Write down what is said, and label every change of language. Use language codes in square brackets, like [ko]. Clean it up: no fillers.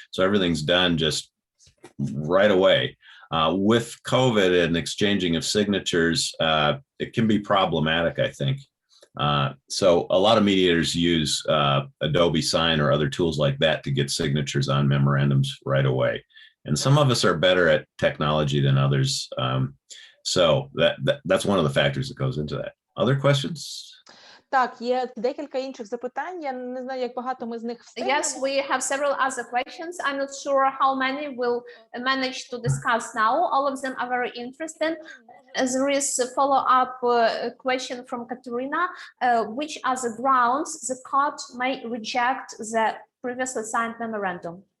[en] So everything's done just right away. With COVID and exchanging of signatures, it can be problematic, I think. So a lot of mediators use Adobe Sign or other tools like that to get signatures on memorandums right away. And some of us are better at technology than others. So that's one of the factors that goes into that. Other questions? [uk] Так, є декілька інших запитань. Я не знаю, як багато ми з них встигнемо. [en] Yes, we have several other questions. I'm not sure how many we'll manage to discuss now. All of them are very interesting. There is a follow-up question from Katerina. Which are the grounds the court may reject the previously signed memorandum?